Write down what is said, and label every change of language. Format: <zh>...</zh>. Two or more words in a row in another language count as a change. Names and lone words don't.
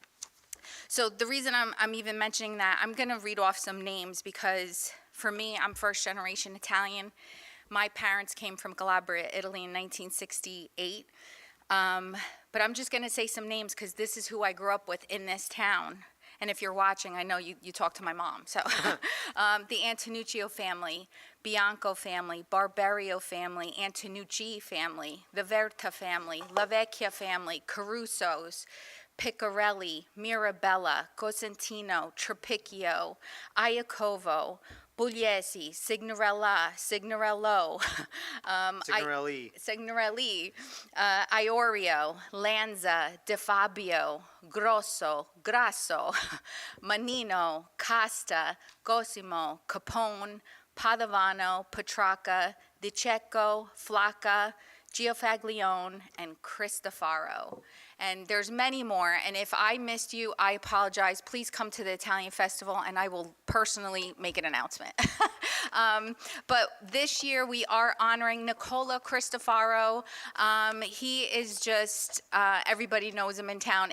<en>So the reason I'm even mentioning that, I'm going to read off some names because for me, I'm first generation Italian. My parents came from Calabria, Italy in 1968. But I'm just going to say some names because this is who I grew up with in this town. And if you're watching, I know you talk to my mom. So the Antonuccio family, Bianco family, Barberio family, Antonucci family, the Verta family, La Vecchia family, Carusos, Piccarelli, Mirabella, Cosentino, Trapicchio, Iacovo, Pugliesi, Signorello, Signorelli. Iorio, Lanza, De Fabio, Grosso, Grasso, Manino, Costa, Cosimo, Capone, Padovano, Petrarca, Di Cecco, Flacca, Giofaglione, and Cristofaro. And there's many more, and if I missed you, I apologize. Please come to the Italian Festival, and I will personally make an announcement. But this year, we are honoring Nicola Cristofaro. He is just, everybody knows him in town.</en>